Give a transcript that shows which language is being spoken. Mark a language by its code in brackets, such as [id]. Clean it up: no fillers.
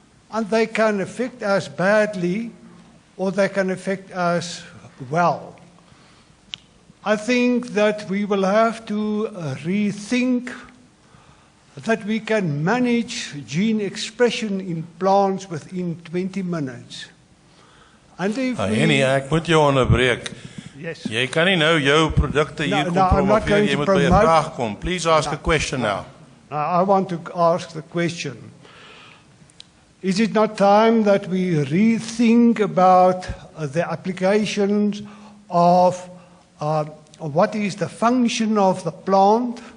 [en] And they can affect us badly, or they can affect us well. I think that we will have to rethink that we can manage gene expression in plants within 20 minutes. And if [af] Henny, ek moet jou onderbreek. [en] Yes. [af] Jy kan nie nou jou produkte hier kom promoveer, jy moet by 'n vraag kom. [en] Please ask a question now. I want to ask the question. Is it not time that we rethink about the applications of what is the function of the plant?